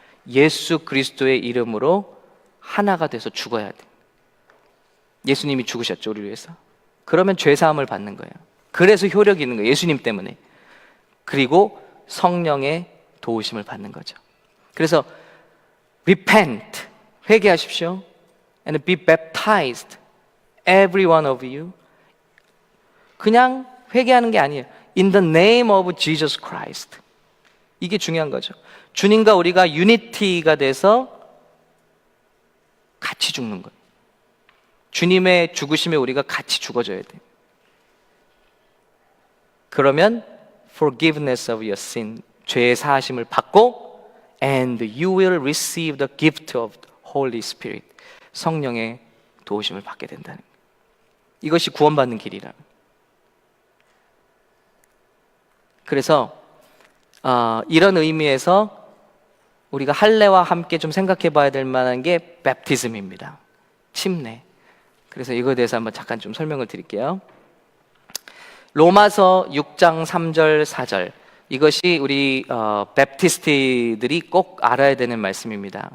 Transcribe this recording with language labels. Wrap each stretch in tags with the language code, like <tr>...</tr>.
<ko>예수 그리스도의 이름으로 하나가 돼서 죽어야 돼요. 예수님이 죽으셨죠, 우리를 위해서. 그러면 죄사함을 받는 거예요. 그래서 효력이 있는 거예요, 예수님 때문에. 그리고 성령의 도우심을 받는 거죠. 그래서 repent, 회개하십시오.</ko> <en>And be baptized, every one of you.</en> <ko>그냥 회개하는 게 아니에요.</ko> <en>In the name of Jesus Christ.</en> <ko>이게 중요한 거죠. 주님과 우리가 유니티가 돼서 같이 죽는 거예요. 주님의 죽으심에 우리가 같이 죽어져야 돼요. 그러면</ko> <en>forgiveness of your sin,</en> <ko>죄의 사하심을 받고</ko> <en>and you will receive the gift of the Holy Spirit,</en> <ko>성령의 도우심을 받게 된다는 거예요. 이것이 구원받는 길이라. 그래서 이런 의미에서 우리가 할례와 함께 좀 생각해 봐야 될 만한 게 베프티즘입니다. 침례. 그래서 이거에 대해서 한번 잠깐 좀 설명을 드릴게요. 로마서 6장 3절 4절, 이것이 우리 베프티스트들이 꼭 알아야 되는 말씀입니다.</ko>